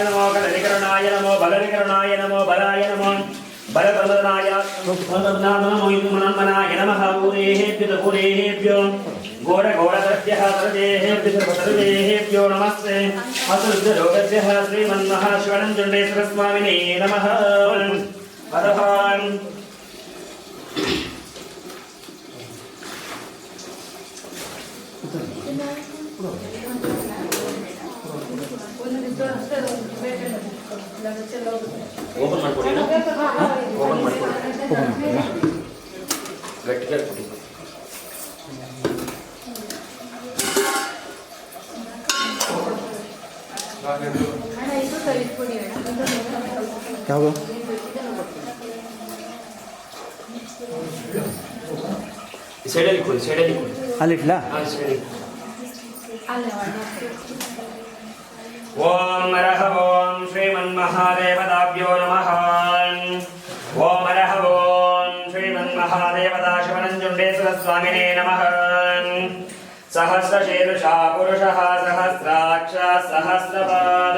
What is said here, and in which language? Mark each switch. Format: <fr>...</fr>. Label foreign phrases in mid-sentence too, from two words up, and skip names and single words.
<sa>नमो कलविकरणाय नमो बलविकरणाय नमो बलाय नमो बलप्रदनाय नमो मनमनाय नमः पूरेभ्यो घोरघोरदर्भ्यः सर्वेभ्यो नमस्ते असुरुद्ररोगभ्यः श्रीमन्महाशिवनञ्जुण्डेश्वर स्वामिने नमः अतः</sa> <kn>ಓಪನ್ ಮಾಡ್ಕೊಡಿ ಓಪನ್ ಮಾಡ್ಕೊಡಿ ಗಟ್ಟಿಗೆ ಕೊಡಿ ಯಾವುದು ಸೈಡಲ್ಲಿ ಕೊಡಿ ಅಲ್ಲಿಟ್ಲಾ</kn> <sa>ओम हरः ओम श्रीमन्महादेवताभ्यो नमः ओम हरः ओम श्रीमन्महादेवता शिवनञ्जुण्डेश्वर स्वामिने नमः सहस्रशीर्षा पुरुषः सहस्राक्ष सहस्रपाद</sa>